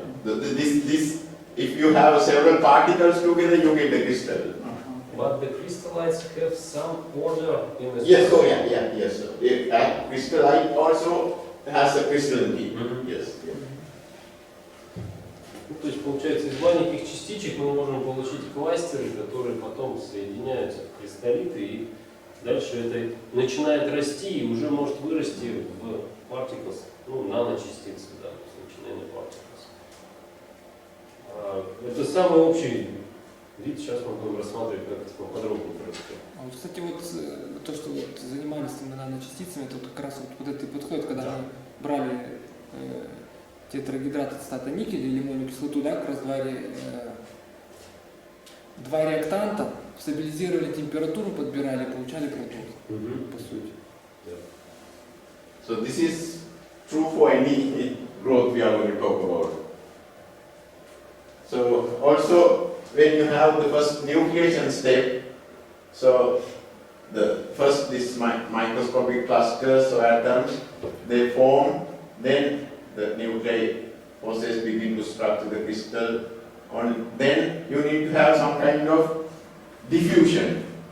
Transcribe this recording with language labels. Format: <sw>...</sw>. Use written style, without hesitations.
<en>This, if you have several particles together, you get the crystal. But the crystallites have some order in the Yes, structure. yes. Crystallite also has a crystalline. Yes.</en> <ru>То есть, получается, из маленьких частичек мы можем получить кластеры, которые потом соединяются в кристаллиты, и дальше это начинает расти и уже может вырасти в particles, наночастицы, да, nanoparticles. Это самый общий вид, сейчас мы будем рассматривать, как это поподробнее происходит. А вот, кстати, то, что занимались этими наночастицами, это как раз вот этот подход, когда мы брали тетрагидрат ацетата никеля или лимонную кислоту, да, как раз два реактанта, стабилизировали температуру, подбирали, получали продукт, по сути.</ru> <en>So this is true for any growth we are going to talk about. So also when you have the first nucleation step, so the first this microscopic clusters or atoms, they form, then the nuclei process begin to structure the crystal, and then you need to have some kind of diffusion.</en>